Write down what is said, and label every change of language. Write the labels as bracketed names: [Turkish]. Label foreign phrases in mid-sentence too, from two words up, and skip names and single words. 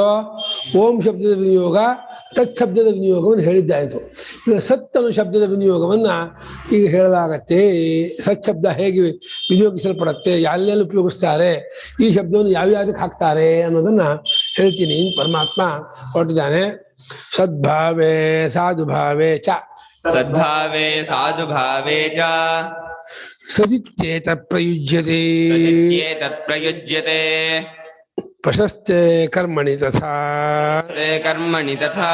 [Kannada] ಓಂ ಶಬ್ದದ ವಿನಿಯೋಗ, ತತ್ ಶಬ್ದದ ವಿನಿಯೋಗವನ್ನು ಹೇಳಿದ್ದಾಯಿತು. ಈಗ ಸತ್ ಅನ್ನೋ ಶಬ್ದದ ವಿನಿಯೋಗವನ್ನ ಈಗ ಹೇಳಲಾಗತ್ತೆ. ಸತ್ ಶಬ್ದ ಹೇಗೆ ವಿನಿಯೋಗಿಸಲ್ಪಡುತ್ತೆ, ಎಲ್ಲೆಲ್ಲಿ ಉಪಯೋಗಿಸ್ತಾರೆ, ಈ ಶಬ್ದವನ್ನು ಯಾವ್ಯಾವುದಕ್ಕೆ ಹಾಕ್ತಾರೆ ಅನ್ನೋದನ್ನ ಹೇಳ್ತೀನಿ. ಪರಮಾತ್ಮ ಕೊಟ್ಟಿದ್ದಾನೆ. [Sanskrit] ಸದ್ಭಾವೇ ಸಾಧುಭಾವೇ ಚ, ಸದ್ಭಾವೇ ಸಾಧುಭಾವೇ ಚ ಸದಿತ್ಯೇತ ಪ್ರಯುಜ್ಯತೆ, ಪ್ರಯುಜ್ಯತೆ ಪ್ರಶಸ್ತೆ ಕರ್ಮಣಿ ತಥಾ ಕರ್ಮಣಿ ತಥಾ